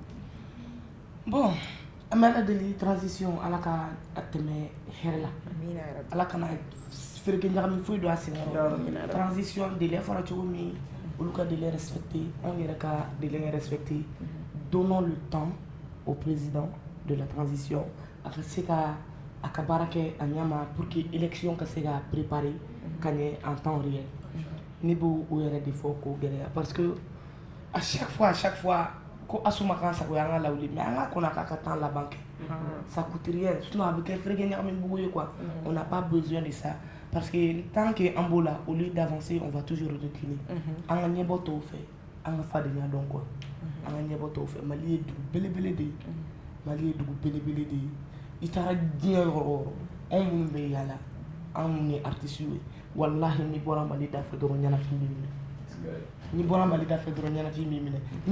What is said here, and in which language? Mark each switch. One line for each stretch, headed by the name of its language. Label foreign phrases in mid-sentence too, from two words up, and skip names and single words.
Bambara: bon an bɛ ala deli transition ala ka a tɛmɛ hɛrɛ la ala kana fereke ɲagami foyi don a sen kɔrɔ transition délai fɔra cogo min olu ka
French: délai respecté
Bambara: anw yɛrɛ ka
French: délai respecté donnons le temps au président de la transition
Bambara: a ka se ka a ka baara kɛ a ɲama
French: pour que élection
Bambara: ka se ka préparer ka ɲɛ en
French: temps réel
Bambara: ne b'o yɛrɛ de fɔ k'o gɛlɛya
French: parce que à chaque fois
Bambara: ko Asuma kan sago y'an ka lawuli mais an ka kɔnɔ k'a ka temps laban kɛ
French: ça coûte rien sinon
Bambara: a bɛ kɛ fereke ɲagami bugu ye
French: quoi on n'a pas besoin de ça parce que tant que
Bambara: an b'o la
French: au lieu d'avancer on va toujours reculer
Bambara: an ka ɲɛbɔ tɔw fɛ an ka fadenya dɔn quoi an ka ɲɛbɔ tɔw fɛ Mali ye dugu belebele de ye i taara diɲɛ yɔrɔ o yɔrɔ anw minnu bɛ yaala anw minnu ye artistes ye wallahi n'i bɔra Mali da fɛ dɔrɔn ɲɛnafin b'i minɛ n'i